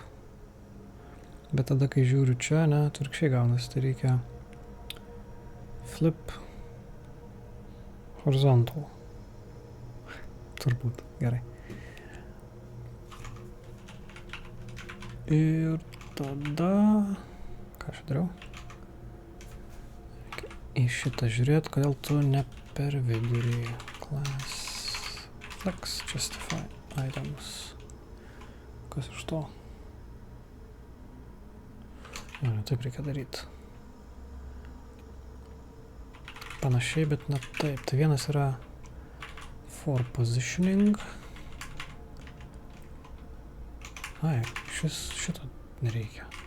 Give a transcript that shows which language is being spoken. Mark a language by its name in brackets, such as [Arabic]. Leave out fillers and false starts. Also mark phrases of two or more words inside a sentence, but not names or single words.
[Lithuanian] Bet tada, kai žiūriu čia, ne, atvirkščiai gaunasi, tai reikia [English] flip horizontal. [Lithuanian] Turbūt, gerai. Ir tada, ką aš dariau? Į šitą žiūrėt, kodėl tu ne per vidurį. [English] Class, flex, justify items. [Lithuanian] Kas iš to? Taip reikia daryti. Panašiai, bet ne taip. Tai vienas yra [English] for positioning. [Lithuanian] Ai, šito nereikia.